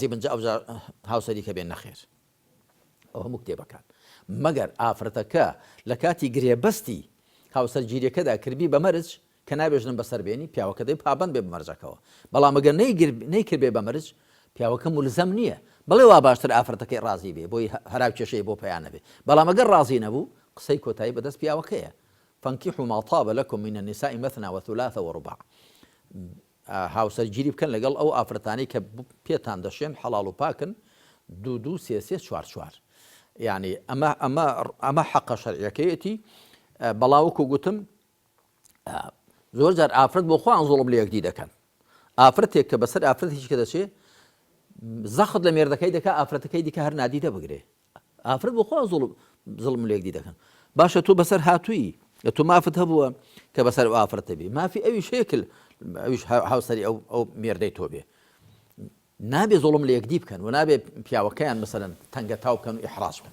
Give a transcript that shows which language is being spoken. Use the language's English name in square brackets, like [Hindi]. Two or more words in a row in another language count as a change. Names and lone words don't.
[Central Kurdish] بنجە ئەوجا هاوسەری کە بێن نەخێر ئەو هەموو کتێبەکان مەگەر ئافرەتەکە لە کاتی گرێبەستی هاوسەر گیریەکەدا کردی بە مەرج کە نابێژنم بەسەر بێنی پیاوەکە دەی پابند بێ بمەرجەکەەوە بەڵام ئەگەر نەیکرد بێ بە مەرج پیاوەکە مولزەم نییە بڵێ وا باشتر ئافرەتەکەی ڕازی بێ بۆی هەراو کێشەی بۆ پەیانە بێ بەڵام ئەگەر ڕازی نەبوو قسەی کۆتایی بەدەست پیاوەکەیە [Arabic] فانكحوا ما طاب لكم من النساء مثنى وثلاث ورباع [Central Kurdish] هاوسەرگیری بکەن لەگەڵ ئەو ئافرەتانی کە پێتان دەشێن حەڵاڵ و پاکن دوو سێ چوار یعنی ئەمە حەقە شەرعیەکەیەتی بەڵاوکو گوتم زۆر جار ئافرەت بۆ خۆیان زوڵم لە یەکدی دەکەن ئافرەتێک کە بەسەر ئافرەتێکی کە دەچێ زەخت لە مێردەکەی دەکا ئافرەتەکەی دیکە هەر نادیدە بگرێ ئافرەت بۆ خۆیان زوڵم لە یەکدی دەکەن باشە تۆ بەسەر هاتووی تۆ مافت هەبووە کە بەسەر ئافرەتە بێ مافی ئەوی شێکل ئەویش هاوسەری ئەو مێردەی تۆ بێ نابێ زۆڵم لە یەکدی بکەن و نابێ پیاوەکەیان مەسەلەن تەنگە تاو بکەن و ئیحراج بکەن